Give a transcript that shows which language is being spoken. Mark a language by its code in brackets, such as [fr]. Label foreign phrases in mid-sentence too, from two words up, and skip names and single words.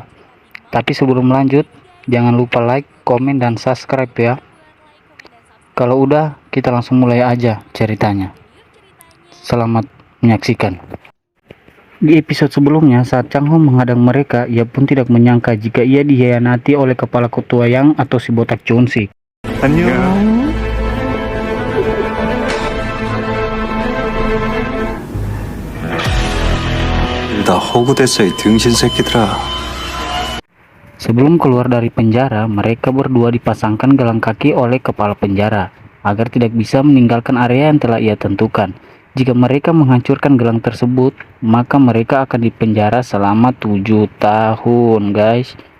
[id] Tapi sebelum lanjut, jangan lupa like, komen, dan subscribe ya. Kalau udah, kita langsung mulai aja ceritanya. Selamat menyaksikan. Di episode sebelumnya, saat Chang Ho menghadang mereka, ia pun tidak menyangka jika ia dihianati oleh kepala ketua Yang atau si botak Chun Sik. [ko] 다 허구됐어 이 등신 새끼들아. [id] Sebelum keluar dari penjara, mereka berdua dipasangkan gelang kaki oleh kepala penjara agar tidak bisa meninggalkan area yang telah ia tentukan. Jika mereka menghancurkan gelang tersebut, maka mereka akan dipenjara selama 7 tahun, guys.